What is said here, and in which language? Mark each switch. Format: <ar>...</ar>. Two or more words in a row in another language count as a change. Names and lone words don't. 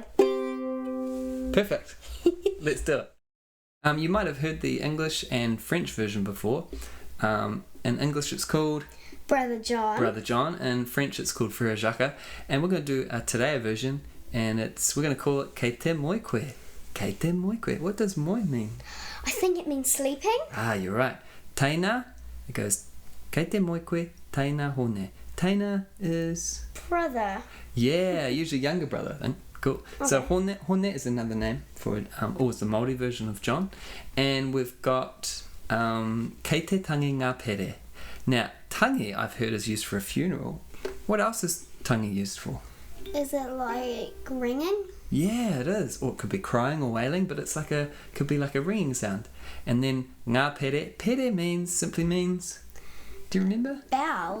<en>Perfect. Let's do it. You might have heard the English and French version before. In English it's called Brother John. In French it's called Frère, Jacques. And we're going to do a today version, and we're going to call it Kei te moikwe. Kei te moikwe. What does moi mean? I think it means sleeping. Ah, you're right. Taina, it goes</en> <mi>Kei te moikwe, taina hone.</mi> <en>Taina is... Brother. Yeah, usually younger brother, I think. Cool. Okay. So hone is another name for it, or it's the Māori version of John. And we've got</en> <mi>kei te tangi ngā pere.</mi> <en>Now, tangi I've heard is used for a funeral. What else is tangi used for? Is it like ringing? Yeah, it is. Or it could be crying or wailing, but it's could be like a ringing sound. And then</en> <mi>ngā pere.</mi> <en>Pere simply means, do you remember? Bell.</en>